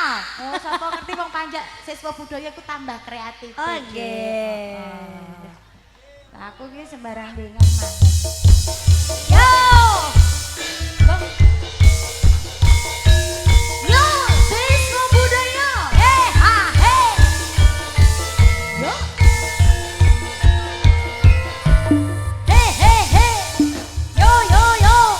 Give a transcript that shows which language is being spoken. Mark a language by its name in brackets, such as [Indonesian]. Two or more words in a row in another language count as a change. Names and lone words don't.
[Javanese] Oh, sapa ngerti wong panjak siswa budaya iku tambah kreatif. Oh, nggih. Lah aku ki sembarang dengen mangkat. Yo! Yo, siswa budaya. Ha, he! Yo. He, he, he! Yo, yo, yo!